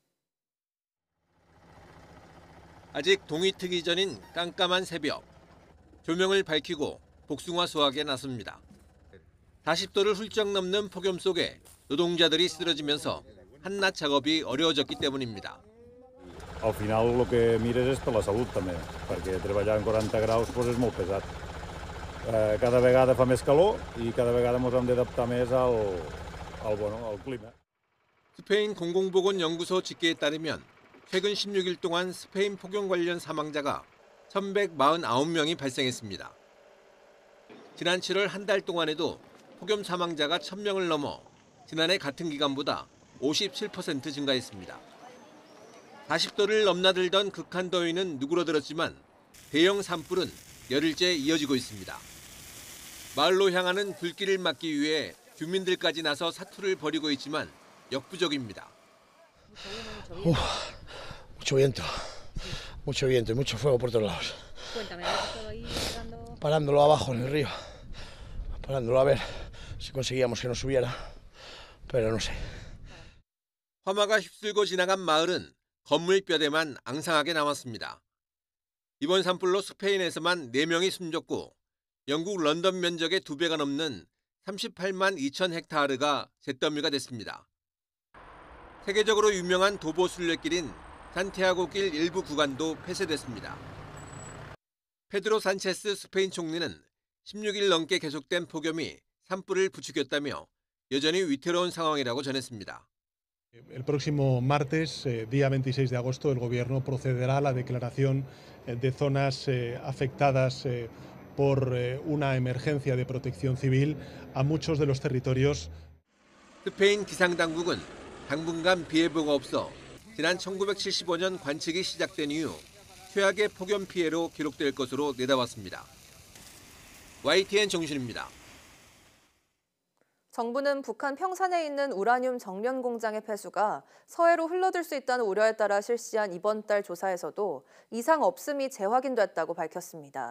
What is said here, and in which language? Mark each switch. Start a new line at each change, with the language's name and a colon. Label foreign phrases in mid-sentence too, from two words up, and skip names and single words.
Korean: 아직 동이 트기 전인 깜깜한 새벽. 조명을 밝히고 복숭아 수확에 나섭니다. 40도를 훌쩍 넘는 폭염 속에 노동자들이 쓰러지면서 한낮 작업이 어려워졌기 때문입니다.
Catalan: Al final lo que mires és per la salut també, perquè treballar en 40 graus pues és molt pesat. Cada vegada fa més calor i cada vegada ens hem d'adaptar més al clima.
Korean: 스페인 공공보건연구소 집계에 따르면 최근 16일 동안 스페인 폭염 관련 사망자가 1,149명이 발생했습니다. 지난 7월 한 달 동안에도 폭염 사망자가 1,000명을 넘어 지난해 같은 기간보다 57% 증가했습니다. 40도를 넘나들던 극한 더위는 누그러들었지만 대형 산불은 열흘째 이어지고 있습니다. 마을로 향하는 불길을 막기 위해 주민들까지 나서 사투를 벌이고 있지만 역부족입니다.
Spanish: Mucho viento y mucho fuego por todos lados. Parándolo abajo en el río, parándolo a ver si conseguíamos que no subiera, pero no sé.
Korean: 화마가 휩쓸고 지나간 마을은 건물 뼈대만 앙상하게 남았습니다. 이번 산불로 스페인에서만 4명이 숨졌고 영국 런던 면적의 2배가 넘는 38만 2천 헥타르가 잿더미가 됐습니다. 세계적으로 유명한 도보 순례길인 산티아고길 일부 구간도 폐쇄됐습니다. 페드로 산체스 스페인 총리는 16일 넘게 계속된 폭염이 산불을 부추겼다며 여전히 위태로운 상황이라고 전했습니다.
Spanish: El próximo martes, día 26 de agosto, el Gobierno procederá a la declaración de zonas afectadas por una emergencia de protección civil a muchos de los territorios.
Korean: 스페인 기상당국은 당분간 비 예보가 없어 지난 1975년 관측이 시작된 이후 최악의 폭염 피해로 기록될 것으로 내다봤습니다. YTN 정신입니다. 정부는 북한 평산에 있는 우라늄 정련 공장의 폐수가 서해로 흘러들 수 있다는 우려에 따라 실시한 이번 달 조사에서도 이상 없음이 재확인됐다고 밝혔습니다.